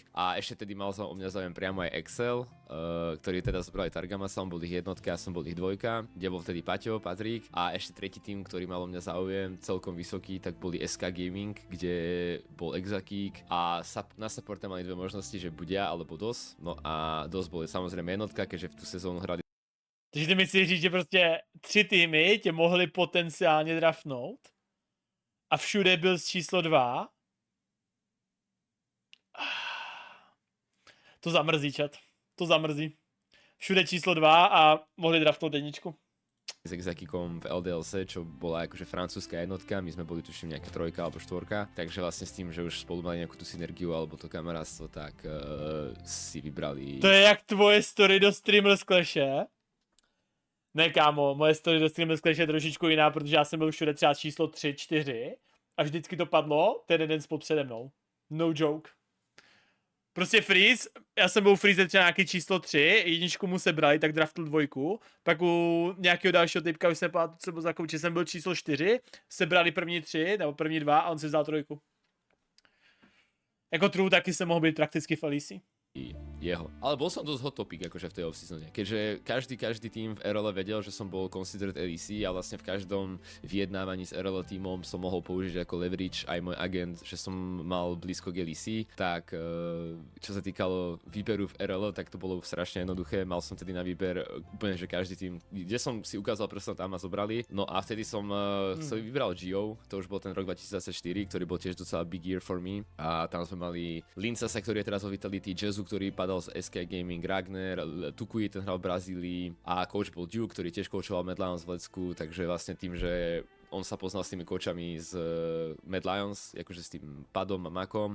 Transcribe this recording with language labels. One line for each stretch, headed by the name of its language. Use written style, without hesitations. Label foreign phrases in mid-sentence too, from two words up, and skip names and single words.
Slovak: A ešte tedy mal o mňa záujem priamo aj Excel, ktorý teda zobrali Targamasa, on bol ich jednotka, ja som bol ich dvojka, kde bol vtedy Paťo, Patrik a ešte tretí tým, ktorý mal o mňa záujem celkom vysoký, tak boli SK Gaming, kde bol Exakík a na supporte mali dve možnosti, že buď ja alebo DOS. No a DOS bol samozrejme jednotka, keďže v tú sezónu hrali.
Czech: Takže ty myslíš říct, že prostě 3 týmy tě mohli potenciálně draftnout a všude byl z číslo 2. To zamrzí, chat. To zamrzí. Všude číslo 2 a mohli draftnout jedničku.
Slovak: S Exakíkom v LDLC, čo bola akože francúzska jednotka, my sme boli tuším nejaká 3 alebo 4, takže vlastne s tým, že už spolu mali nejakú tú synergiu alebo to kamarátstvo, tak si vybrali.
Czech: To je jak tvoje story do Streamers Clashe. Ne kámo, moje story do Streamers Clash je trošičku jiná, protože já jsem byl všude třeba číslo 3, 4 a vždycky to padlo, ten jeden spod přede mnou.
English: No joke.
Czech: Prostě freeze, já jsem byl freeze třeba nějaký číslo 3, jedničku mu sebrali, tak draftl 2, pak u nějakého dalšího typka, už jsem pamatuju, co byl za kouče, jsem byl číslo 4, sebrali první 3 nebo první 2 a on si vzal 3. Jako true taky jsem mohl být prakticky v LEC. Jeho.
Slovak: Ale bol som dosť
English: hot topic
Slovak: akože v tej off-seasone, keďže každý tým v RL vedel, že som bol considered LEC a vlastne v každom vyjednávaní s RL týmom som mohol použiť ako leverage aj môj agent, že som mal blízko k LEC, tak čo sa týkalo výberu v RL, tak to bolo strašne jednoduché, mal som tedy na výber úplne, že každý tým, kde som si ukázal prstom, tam ma zobrali, no a vtedy som vybral Gio, to už bol ten rok 2024, ktorý bol tiež docela
English: big year for me
Slovak: a tam sme mali Lincasa, ktorý je teraz vo Vitality, Jazzu, ktorý padal z SK Gaming, Ragnar, Tukui, ten hral v Brazílii a coach bol Duke, ktorý tiež coachoval Mad Lions v Lecku, takže vlastne tým, že on sa poznal s tými coachami z Mad Lions, akože s tým Padom a Makom.